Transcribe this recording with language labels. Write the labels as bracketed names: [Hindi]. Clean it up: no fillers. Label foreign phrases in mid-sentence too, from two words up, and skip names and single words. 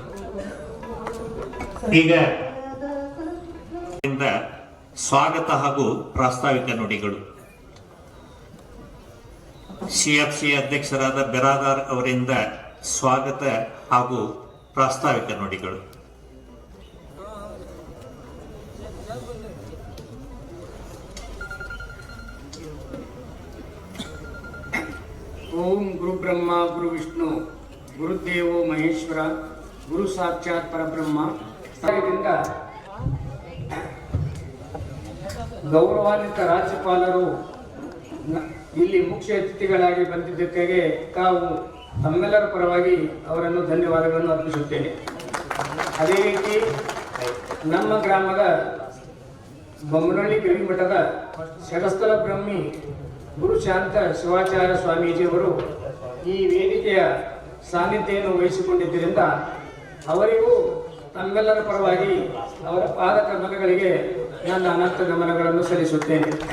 [Kannada] ಈಗ ಸ್ವಾಗತ ಹಾಗೂ ಪ್ರಾಸ್ತಾವಿಕ ನುಡಿಗಳು. ಸಿಎಫ್ಸಿ ಅಧ್ಯಕ್ಷರಾದ ಬಿರಾದಾರ್ ಅವರಿಂದ ಸ್ವಾಗತ ಹಾಗೂ ಪ್ರಾಸ್ತಾವಿಕ ನುಡಿಗಳು. [Sanskrit] ಓಂ ಗುರು ಬ್ರಹ್ಮ ಗುರು ವಿಷ್ಣು ಗುರುದೇವೋ ಮಹೇಶ್ವರ ಗುರು ಸಾಕ್ಷಾತ್ ಪರಬ್ರಹ್ಮ. [Kannada] ಗೌರವಾನ್ವಿತ ರಾಜ್ಯಪಾಲರು ಇಲ್ಲಿ ಮುಖ್ಯ ಅತಿಥಿಗಳಾಗಿ ಬಂದಿದ್ದಕ್ಕಾಗಿ ತಾವು ತಮ್ಮೆಲ್ಲರ ಪರವಾಗಿ ಅವರನ್ನು ಧನ್ಯವಾದಗಳನ್ನು ಅರ್ಪಿಸುತ್ತೇನೆ. ಅದೇ ರೀತಿ ನಮ್ಮ ಗ್ರಾಮದ ಬೊಮ್ಮನಹಳ್ಳಿ ಗವಿಮಠದ ಶರಸ್ಥಲ ಬ್ರಹ್ಮಿ ಗುರುಶಾಂತ ಶಿವಾಚಾರ್ಯ ಸ್ವಾಮೀಜಿಯವರು ಈ ವೇದಿಕೆಯ ಸಾನ್ನಿಧ್ಯವನ್ನು ವಹಿಸಿಕೊಂಡಿದ್ದರಿಂದ ಅವರಿಗೂ ತಮ್ಮೆಲ್ಲರ ಪರವಾಗಿ ಅವರ ಪಾದ ಕಮಲಗಳಿಗೆ ನನ್ನ ಅನಂತ ಗಮನಗಳನ್ನು ಸಲ್ಲಿಸುತ್ತೇನೆ.